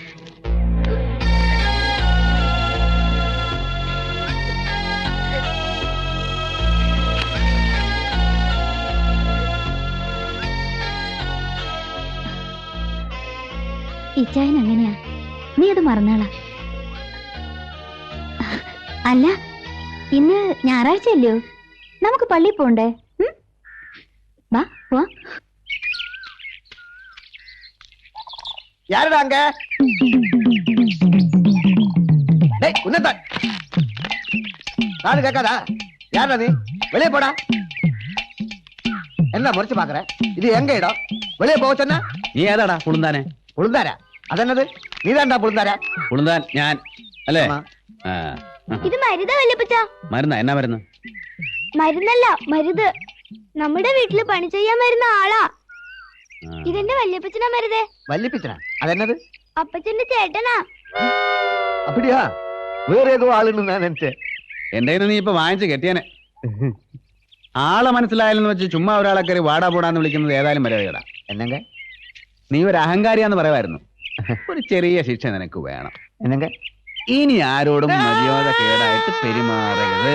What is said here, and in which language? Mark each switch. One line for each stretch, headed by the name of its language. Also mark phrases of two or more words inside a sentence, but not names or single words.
Malayalam: ഇച്ചായൻ അങ്ങനെയാ, നീ അത് മറന്നാളാ. അല്ല, ഇന്ന് ഞായറാഴ്ചയല്ലയോ, നമുക്ക് പള്ളിയിൽ പോണ്ടേ? വാ പോവാ.
Tamil: யாருடா அங்க? டேய் உன்னதா நாடு கேட்காதா? யாரா நீ? வெளியே போடா. என்ன முறைச்சு பாக்குற? இது எங்க இடம்? வெளியே போக சொன்னா
Malayalam: നീ ഏതാടാ പുളുന്താനെ?
Tamil: புழுந்தாரா? அதென்னது? நீதான்டா புழுந்தாரா?
Malayalam: പുളുന്താൻ ഞാൻ അല്ലേ? ഇത് മരുതാ വല്യപ്പച്ച. മരുന്നാ? എന്നാ മരുന്ന്? മരുന്നല്ല, മരുത്. നമ്മുടെ വീട്ടില് പണി ചെയ്യാൻ വരുന്ന ആളാ. ഇതെന്റെ വല്യപ്പച്ചനാ മരുതേ.
Tamil: வள்ளிப்பிச்சனா? அதென்னது?
Malayalam: അപ്പച്ചന്റെ ചേട്ടനാ.
Tamil: அப்படியா? வேற ஏதோ ஆளுன்னு நான் நினைச்சேன்.
Malayalam: എന്റെ നീ ഇപ്പൊ വാങ്ങിച്ച് കെട്ടിയാനെ. ആളെ മനസ്സിലായാലെന്ന് വെച്ച് ചുമ്മാ ഒരാളെ കയറി വാടാ പോടാന്ന് വിളിക്കുന്നത് ഏതായാലും മര്യാദ.
Tamil: என்னங்க?
Malayalam: നീ ഒരു അഹങ്കാരിയാന്ന് പറയുമായിരുന്നു. ഒരു ചെറിയ ശിക്ഷ നിനക്ക് വേണം.
Tamil: என்னங்க?
Malayalam: ഇനി ആരോടും മര്യാദ കേടായിട്ട് പെരുമാറരുത്.